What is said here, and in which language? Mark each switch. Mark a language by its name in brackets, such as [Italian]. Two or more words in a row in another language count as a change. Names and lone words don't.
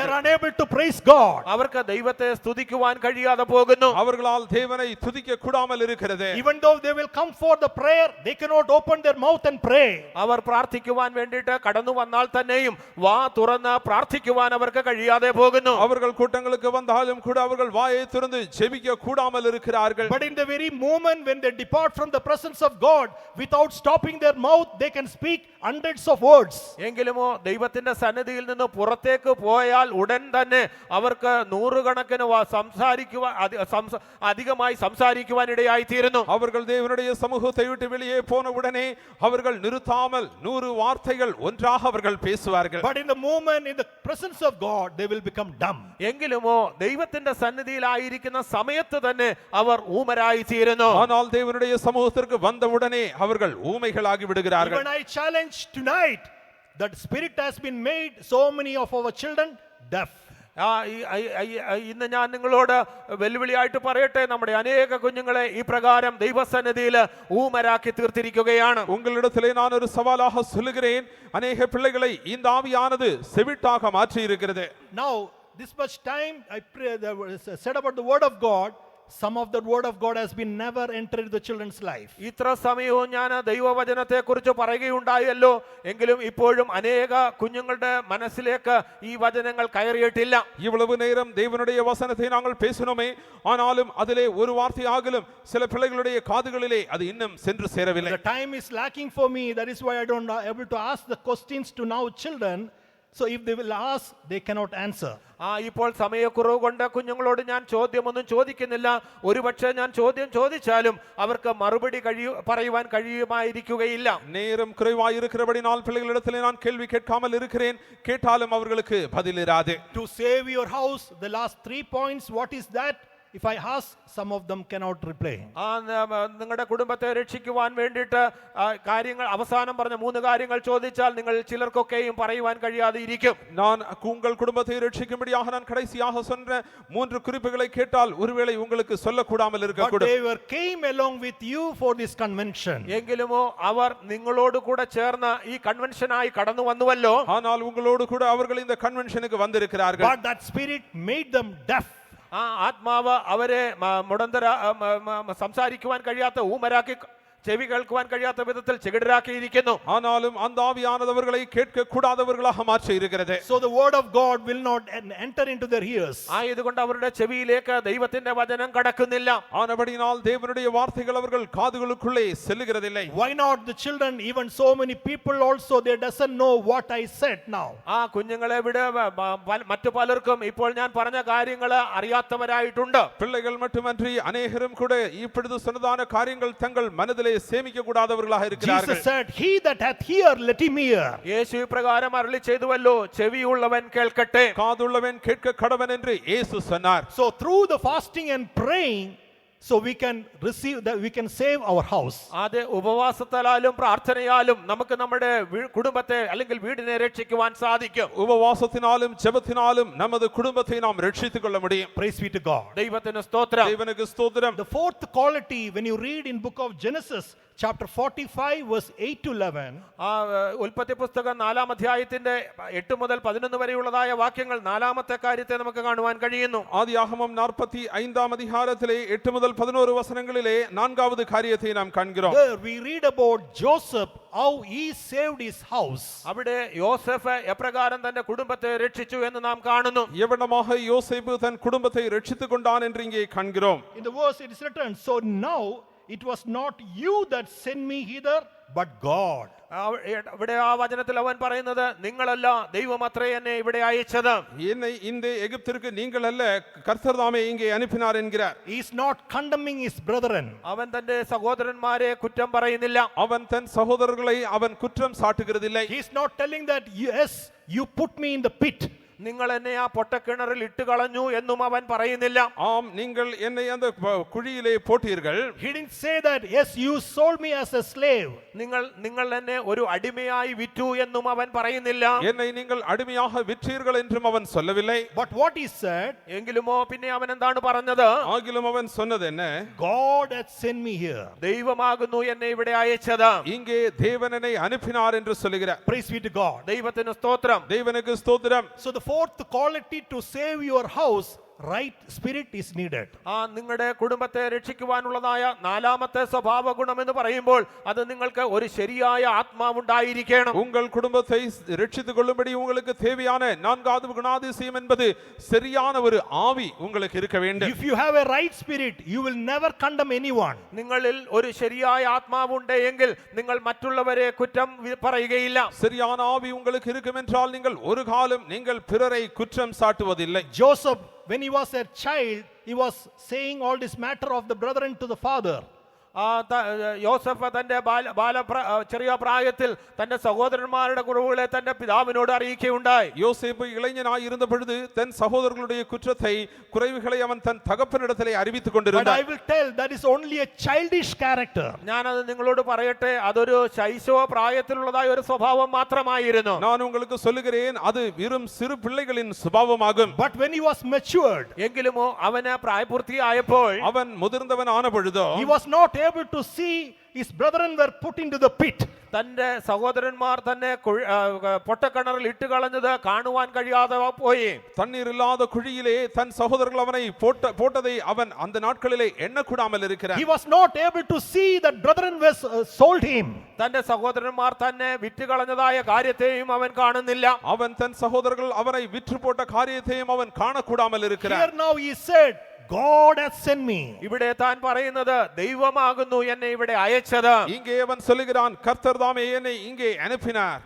[English] are unable to praise God. [Malayalam] അവർക്ക് ദൈവത്തെ സ്തുതിക്കുവാൻ കഴിയാതെ പോകുന്നു. [Tamil] அவர்களால் தேவனை துதிக்க கூடாமல் இருக்கிறது. [English] Even though they will come for the prayer, they cannot open their mouth and pray. [Malayalam] അവർ പ്രാർത്ഥിക്കുവാൻ വേണ്ടിയിട്ട് കടന്നു വന്നാൽ തന്നെയും വാ തുറന്ന് പ്രാർത്ഥിക്കുവാൻ അവർക്ക് കഴിയാതെ പോകുന്നു. [Tamil] அவர்கள் கூட்டங்களுக்கு வந்தாலும் கூட அவர்கள் வாயை திறந்து ஜெபிக்க கூடாமல் விடாமல் இருக்கிறார்கள். [English] But in the very moment when they depart from the presence of God, without stopping their mouth, they can speak hundreds of words. [Malayalam] എങ്കിലുമോ ദൈവത്തിന്റെ സന്നിധിയിൽ നിന്ന് പുറത്തേക്ക് പോയാൽ ഉടൻ തന്നെ അവർക്ക് നൂറുകണക്കിന് അധികമായി സംസാരിക്കുവാനിടയായി തീരുന്നു. [Tamil] அவர்கள் தேவனுடைய சமூகத்தை விட்டு வெளியே போன உடனே அவர்கள் நிறுத்தாமல் 100 வார்த்தைகள் ஒன்றாக அவர்கள் பேசுவார்கள். [English] But in the moment in the presence of God, they will become dumb. [Malayalam] എങ്കിലുമോ ദൈവത്തിന്റെ സന്നിധിയിലായിരിക്കുന്ന സമയത്ത് തന്നെ അവർ ഊമരായി തീരുന്നു. [Tamil] ஆனால் தேவனுடைய சமூகத்திற்கு வந்த உடனே அவர்கள் ஊமைகளாகி விடுகிறார்கள். [English] Even I challenge tonight that spirit has been made so many of our children deaf. [Malayalam] ഇന്ന് ഞാൻ നിങ്ങളോട് വെല്ലുവിളിയായിട്ട് പറയട്ടെ, നമ്മുടെ അനേക കുഞ്ഞുങ്ങളെ ഈ പ്രകാരം ദൈവസന്നിധിയിൽ ഊമരാക്കി തീർത്തിരിക്കുകയാണ്. [Tamil] உங்களிடத்திலே நான் ஒரு சவாலாக சொல்லுகிறேன், அநேக பிள்ளைகளை இந்த ஆவியானது செவிட்டாக மாற்றி இருக்கிறது. [English] Now this much time I pray said about the word of God. Some of the word of God has been never entered the children's life. [Malayalam] ഇത്ര സമയവും ഞാൻ ദൈവവചനത്തെ കുറിച്ച് പറയുകയുണ്ടായല്ലോ, എങ്കിലും ഇപ്പോഴും അനേക കുഞ്ഞുങ്ങളുടെ മനസ്സിലേക്ക് ഈ വചനങ്ങൾ കയറിയിട്ടില്ല. [Tamil] இவ்வளவு நேரம் தேவனுடைய வசனத்தை நாங்கள் பேசினோமே, ஆனாலும் அதிலே ஒரு வார்த்தையாகிலும் சில பிள்ளைகளுடைய காதுகளிலே அது இன்னும் சென்று சேரவில்லை. [English] The time is lacking for me. That is why I don't able to ask the questions to now children. So if they will ask, they cannot answer. [Malayalam] ഇപ്പോൾ സമയക്കുറവ് കൊണ്ട് കുഞ്ഞുങ്ങളോട് ഞാൻ ചോദ്യമൊന്നും ചോദിക്കുന്നില്ല. ഒരുപക്ഷെ ഞാൻ ചോദ്യം ചോദിച്ചാലും അവർക്ക് മറുപടി പറയുവാൻ കഴിയുമായിരിക്കുകയില്ല. [Tamil] நேரம் குறைவாய் இருக்கிறபடினால் பிள்ளைகளிடத்திலே நான் கேள்வி கேட்காமல் இருக்கிறேன், கேட்டாலும் அவர்களுக்கு பதில் இராது. [English] To save your house, the last 3 points, what is that? If I ask, some of them cannot reply. [Malayalam] നിങ്ങളുടെ കുടുംബത്തെ രക്ഷിക്കുവാൻ വേണ്ടിയിട്ട് കാര്യങ്ങൾ അവസാനം പറഞ്ഞ 3 കാര്യങ്ങൾ ചോദിച്ചാൽ നിങ്ങൾ ചിലർക്കൊക്കെയും പറയുവാൻ കഴിയാതെ ഇരിക്കും. [Tamil] நான் உங்கள் குடும்பத்தை ரட்சிக்கும்படியாக நான் கடைசியாக சொன்ன 3 குறிப்புகளை கேட்டால் ஒருவேளை உங்களுக்கு சொல்லக்கூடாமல் [English] But [Tamil] இருக்கக்கூடும். [English] they came along with you for this convention. [Malayalam] എങ്കിലുമോ അവർ നിങ്ങളോട് കൂടെ ചേർന്ന് ഈ കൺവെൻഷനായി കടന്നു വന്നുവല്ലോ. [Tamil] ஆனால் உங்களோடு கூட அவர்கள் இந்த கன்வென்ஷனுக்கு வந்திருக்கிறார்கள். [English] But that spirit made them deaf. [Malayalam] ആത്മാവ് അവരെ സംസാരിക്കുവാൻ കഴിയാത്ത ഊമരാക്കി, ചെവി കേൾക്കുവാൻ കഴിയാത്ത വിധത്തിൽ ചെകിടരാക്കിയിരിക്കുന്നു. [Tamil] ஆனாலும் அந்த ஆவியானது அவர்களை கேட்க கூடாதவர்களாக மாற்றி இருக்கிறது. [English] So the word of God will not enter into their ears. [Malayalam] ആയതുകൊണ്ട് അവരുടെ ചെവിയിലേക്ക് ദൈവത്തിന്റെ വചനം കടക്കുന്നില്ല. [Tamil] ஆனபடியால் தேவனுடைய வார்த்தைகள் அவர்கள் காதுகளுக்குள்ளே செல்லுகிறதில்லை. [English] Why not the children? Even so many people also, they doesn't know what I said now. [Malayalam] കുഞ്ഞുങ്ങളെ വിട് മറ്റു പലർക്കും ഇപ്പോൾ ഞാൻ പറഞ്ഞ കാര്യങ്ങൾ അറിയാത്തവരായിട്ടുണ്ട്. [Tamil] பிள்ளைகள் மட்டுமன்றி அநேகரும் கூட இப்பொழுது சொன்னதான காரியங்கள் தங்கள் மனதிலே சேமிக்க கூடாதவர்களாக இருக்கிறார்கள். [English] Jesus said, he that hath ear, let him hear. [Malayalam] യേശു ഇപ്രകാരം അരുളി ചെയ്തുവല്ലോ, ചെവിയുള്ളവൻ കേൾക്കട്ടെ. [Tamil] காதுள்ளவன் கேட்க கடவன் என்று இயேசு சொன்னார். [English] So through the fasting and praying, so we can receive that, we can save our house. [Malayalam] അത് ഉപവാസത്താലും പ്രാർത്ഥനയാലും നമുക്ക് നമ്മുടെ കുടുംബത്തെ അല്ലെങ്കിൽ വീടിനെ രക്ഷിക്കുവാൻ സാധിക്കും. ഉപവാസത്തിനാലും ജപത്തിനാലും [Tamil] நமது குடும்பத்தை நாம் ரட்சித்துக் கொள்ள முடியும். [English] Praise be to God. [Malayalam] ദൈവത്തിന് സ്തോത്രം. [Tamil] தேவனுக்கு ஸ்தோத்திரம். [English] The fourth quality, when you read in book of Genesis chapter 45 verse 8 to 11, [Malayalam] ഉൽപ്പത്തി പുസ്തകം 4-ാം അധ്യായത്തിന്റെ 8 മുതൽ 11 വരെയുള്ളതായ വാക്യങ്ങൾ 4-ാമത്തെ കാര്യത്തെ നമുക്ക് കാണുവാൻ കഴിയുന്നു. [Tamil] ஆதியாகமம் 45-ாம் அதிகாரத்திலே 8 முதல் 11 வசனங்களிலே 4வது காரியத்தை நாம் காண்கிறோம். [English] there we read about Joseph, how he saved his house. [Malayalam] അവിടെ യോസേഫ് എപ്രകാരം തന്റെ കുടുംബത്തെ രക്ഷിച്ചു എന്ന് നാം കാണുന്നു. [Tamil] எவ்வளமாக யோசேப்பு தன் குடும்பத்தை ரட்சித்துக் கொண்டான் என்று இங்கே காண்கிறோம். [English] In the verse it is written, so now it was not you that sent me hither, but God. [Malayalam] ഇവിടെ ആ വചനത്തിൽ അവൻ പറയുന്നത്, നിങ്ങളല്ല, ദൈവമത്രേ എന്നെ ഇവിടെ അയച്ചത്. [Tamil] என்னை இந்த எகிப்திற்கு நீங்கள் அல்ல, கர்த்தர் தாமே இங்கே அனுப்பினார் என்கிறார். [English] He is not condemning his brethren. [Malayalam] അവൻ തന്റെ സഹോദരന്മാരെ കുറ്റം പറയുന്നില്ല. [Tamil] அவன் தன் சகோதரர்களை அவன் குற்றம் சாட்டுகிறதில்லை. [English] He is not telling that, yes, you put me in the pit. [Malayalam] നിങ്ങൾ എന്നെ ആ പൊട്ടക്കിണറിൽ ഇട്ട് കളഞ്ഞു എന്നും അവൻ പറയുന്നില്ല. [Tamil] ஆம், நீங்கள் என்னை அந்த குழியிலே போட்டீர்கள். [English] He didn't say that, yes, you sold me as a slave. [Malayalam] നിങ്ങൾ എന്നെ ഒരു അടിമയായി വിറ്റു എന്നും അവൻ പറയുന്നില്ല. [Tamil] என்னை நீங்கள் அடிமையாக விற்றீர்கள் என்றும் அவன் சொல்லவில்லை. [English] But what he said, [Malayalam] എങ്കിലുമോ പിന്നെ അവൻ എന്താണ് പറഞ്ഞത്? [Tamil] ஆகிலும் அவன் சொன்னது என்ன? [English] God hath sent me here. [Malayalam] ദൈവമാകുന്നു എന്നെ ഇവിടെ അയച്ചത്. [Tamil] இங்கே தேவன் என்னை அனுப்பினார் என்று சொல்லுகிறார். [English] Praise be to God. [Malayalam] ദൈവത്തിന് സ്തോത്രം. [Tamil] தேவனுக்கு ஸ்தோத்திரம். [English] So the fourth quality to save your house, right spirit is needed. [Malayalam] നിങ്ങളുടെ കുടുംബത്തെ രക്ഷിക്കുവാനുള്ളതായ നാലാമത്തെ സ്വഭാവ ഗുണം എന്ന് പറയുമ്പോൾ അത് നിങ്ങൾക്ക് ഒരു ശരിയായ ആത്മാവുണ്ടായിരിക്കണം. [Tamil] உங்கள் குடும்பத்தை ரட்சித்துக் கொள்ளும்படி உங்களுக்கு தேவையான நான்காவது குணாதிசயம் என்பது சரியான ஒரு ஆவி உங்களுக்கு இருக்க வேண்டும். [English] If you have a right spirit, you will never condemn anyone. [Malayalam] നിങ്ങളിൽ ഒരു ശരിയായ ആത്മാവുണ്ടെങ്കിൽ നിങ്ങൾ മറ്റുള്ളവരെ കുറ്റം പറയുകയില്ല. [Tamil] சரியான ஆவி உங்களுக்கு இருக்கும் என்றால் நீங்கள் ஒரு காலம் நீங்கள் பிறரை குற்றம் சாட்டுவதில்லை. [English] Joseph, when he was a child, he was saying all this matter of the brethren to the father. [Malayalam] യോസഫ് തന്റെ ചെറിയ പ്രായത്തിൽ തന്റെ സഹോദരന്മാരുടെ കുറവുകളെ തന്റെ പിതാവിനോട് അറിയിക്കുകയുണ്ടായി. [Tamil] யோசேப்பு இளைஞனாய் இருந்த பொழுது தன் சகோதரர்களுடைய குற்றத்தை குறைவுகளை அவன் தன் தகப்பனிடத்திலே அறிவித்துக் [English] But [Tamil] கொண்டிருந்தான். [English] I will tell that is only a childish character. [Malayalam] ഞാനത് നിങ്ങളോട് പറയട്ടെ, അതൊരു ശൈശവ പ്രായത്തിലുള്ളതായ ഒരു സ്വഭാവം മാത്രമായിരുന്നു. [Tamil] நான் உங்களுக்கு சொல்லுகிறேன், அது வெறும் சிறு பிள்ளைகளின் சுபாவமாகும். [English] But when he was matured, [Malayalam] എങ്കിലുമോ അവന് പ്രായപൂർത്തിയായപ്പോൾ [Tamil] அவன் முதிர்ந்தவன் ஆன பொழுதோ [English] he was not able to see his brethren were put into the pit. [Malayalam] തന്റെ സഹോദരന്മാർ തന്നെ പൊട്ടക്കിണറിൽ ഇട്ട് കളഞ്ഞത് കാണുവാൻ കഴിയാതെ പോയി. [Tamil] தண்ணீர் இல்லாத குழியிலே தன் சகோதரர்கள் அவனை போட்டதை அவன் அந்த நாட்களிலே எண்ணக்கூடாமல் இருக்கிறான். [English] He was not able to see that brethren was sold him. [Malayalam] തന്റെ സഹോദരന്മാർ തന്നെ വിറ്റ് കളഞ്ഞതായ കാര്യത്തെയും അവൻ കാണുന്നില്ല. [Tamil] அவன் தன் சகோதரர்கள் அவனை விற்று போட்ட காரியத்தையும் அவன் காணக்கூடாமல் இருக்கிறான். [English] Here now he said, God has sent me. [Malayalam] ഇവിടെ താൻ പറയുന്നത് ദൈവമാകുന്നു എന്നെ ഇവിടെ അയച്ചത്. [Tamil] இங்கே அவன் சொல்லுகிறான், கர்த்தர் தாமே என்னை இங்கே அனுப்பினார்.